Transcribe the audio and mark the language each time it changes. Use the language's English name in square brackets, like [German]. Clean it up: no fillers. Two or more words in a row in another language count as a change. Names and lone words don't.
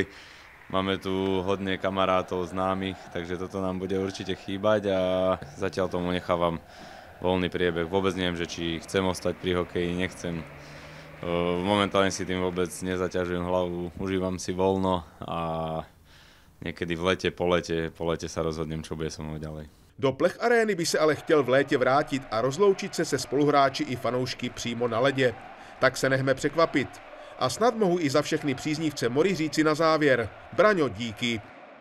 [Slovak] Máme tu hodne kamarátov, známych, takže toto nám bude určite chýbať a zatiaľ tomu nechávam voľný priebeh. Vôbec neviem, že či chcem ostať pri hokeji, nechcem. Momentálne si tým vôbec nezaťažujem hlavu, užívam si voľno a niekedy v lete, po lete sa rozhodnem, čo bude so mnou ďalej. [Czech] Do Plech Arény by se ale chtěl v létě vrátit a rozloučit se spoluhráči i fanoušky přímo na ledě. Tak se nechme překvapit. A snad mohu i za všechny příznivce Mory říci na závěr: Braňo, díky.